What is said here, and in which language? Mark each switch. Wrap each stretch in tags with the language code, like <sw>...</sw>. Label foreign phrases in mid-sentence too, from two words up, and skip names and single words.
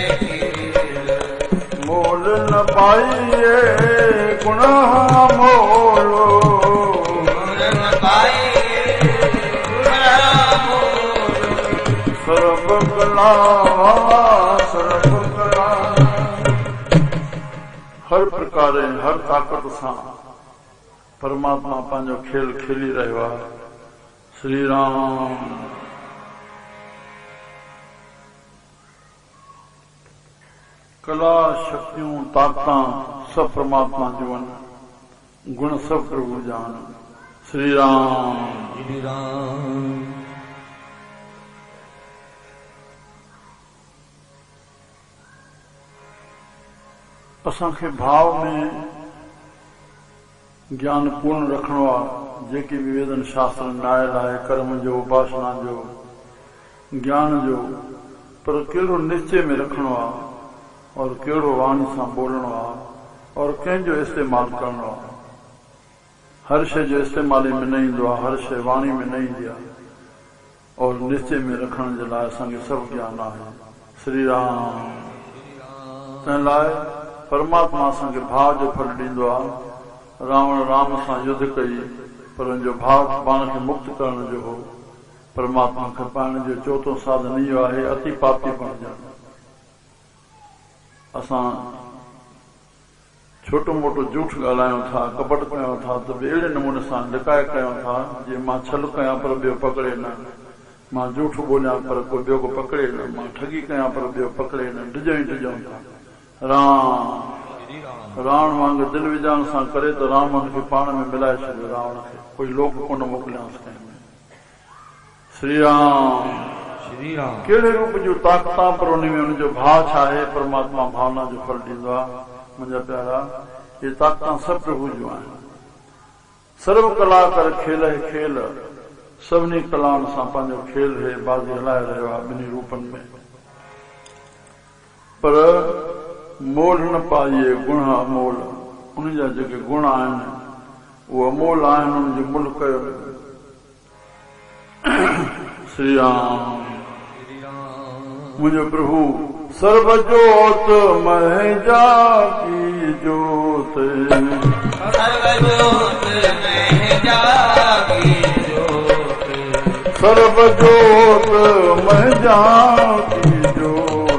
<pa>ਮੋਲ ਨ ਪਾਈਐ ਗੁਣ ਮੋਲੋ ਸਰਬ ਕਲਾ</pa> <sd>सर्व कला हर प्रकार हर ताकत सां परमात्मा पंहिंजो खेल खेली रहियो आहे। श्री राम कला शक्तियूं ताकतां सब परमात्मा जूं आहिनि, गुण सब प्रभु जा आहिनि। श्री राम श्री राम असांखे भाव में ज्ञान पूर्ण रखणो आहे। जेके भी वेदन शास्त्र आयल आहे कर्म जो उपासना जो ज्ञान जो, पर कहिड़ो निश्चय में रखणो आहे और कहिड़ो वाणी सां बोलणो आहे और कंहिंजो इस्तेमाल करणो आहे। हर शइ जो इस्तेमाल में न ईंदो आहे, हर शइ वाणी में न ईंदी आहे और निश्चय में रखण जे लाइ असांखे सभु ज्ञान आहे। श्री राम तंहिं लाइ परमात्मा असांखे भाव जो फल ॾींदो आहे। रावण राम सां युद्ध कई पर हुनजो भाव पाण खे मुक्त करण जो हो। परमात्मा खे पाइण जो चौथों साधन इहो आहे अति पापी बणजण। असां छोटो मोटो झूठ ॻाल्हायूं था, कपट कयूं था त बि अहिड़े नमूने सां लिकाए कयूं था जीअं मां छल कयां पर ॿियो पकड़े न, मां झूठ बोलियां पर कोई ॿियो को पकड़े न, मां ठगी कयां पर ॿियो पकड़े न, डिॼूं ई डिॼूं था। राम रावण वांगुरु दिलि विझाइण सां करे त राम हुनखे पाण में मिलाए छॾियो। रावण खे कोई लोक कोन मोकिलियांसि कंहिं। श्री राम श्री राम कहिड़े रूप जूं ताक़तां पर उन में हुनजो भाव छा आहे, परमात्मा भावना जो फल ॾींदो आहे। मुंहिंजा प्यारा इहे ताक़तां सभु प्रभु जूं आहिनि।</sd> <pa>ਸਰਬ ਕਲਾ ਕਰ ਖੇਲ ਖੇਲ,</pa> <sd>सभिनी कलाउनि सां पंहिंजो खेल है बाज़ी हलाए रहियो आहे ॿिन्ही रूपनि में।</sd> <pa>ਪਰ ਮੋਲ ਨ ਪਾਈਐ ਗੁਣ ਅਮੋਲ,</pa> <sd>उन जा जेके गुण आहिनि उहे अमोल आहिनि, उनजो मुल कयो। श्री राम मुंहिंजो प्रभु</sd> <pa>ਸਰਬ ਜੋਤ ਮਹਿ ਜਾਕੀ ਜੋਤ, ਸਰਬ ਜੋਤ ਮੇਂ ਜਾਗੀ ਜੋਤ, ਸਰਬ ਜੋਤ ਮਹਿ ਜਾਕੀ ਜੋਤ,</pa>